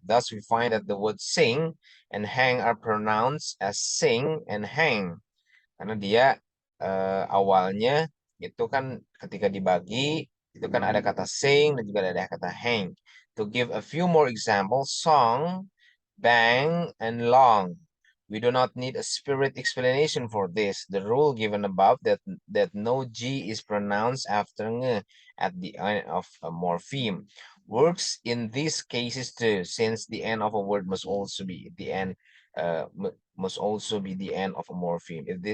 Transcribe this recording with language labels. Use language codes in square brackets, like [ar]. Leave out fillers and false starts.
[en] Thus we find that the word sing and hang are pronounced as sing and hang. [id] Karena dia awalnya itu kan ketika dibagi itu kan ada kata sing dan juga ada kata hang. [en] To give a few more examples, song, bang, and long. We do not need a spirit explanation for this. The rule given above that no G is pronounced after ng at the end of a morpheme works in these cases too, since the end of a word must also be the end must also be the end of a morpheme.